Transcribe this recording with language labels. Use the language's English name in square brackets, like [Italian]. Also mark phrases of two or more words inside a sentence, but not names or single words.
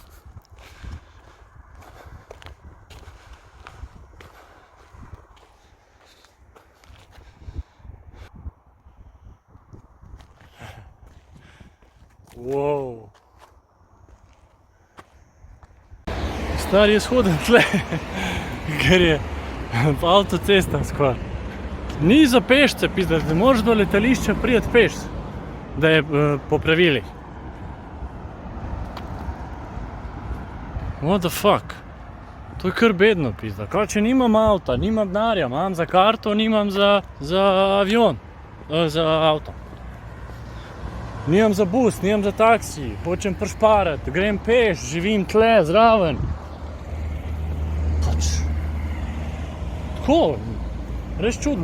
[Slovenian] Wow. Stari, jaz hodim tle, ker je po avtocestam skoraj. Ni za pešce, pizda, da moraš do letališča priti peš, da je po pravilih. [English] What the fuck? [Slovenian] To je kar bedno, pizda. Kaj, če nimam avta, nimam denarja, imam za karto, nimam za avion, za avto. Nimam za bus, nimam za taksi, hočem prišparati, grem peš, živim tle, zraven. Pač. Tako, res čudno.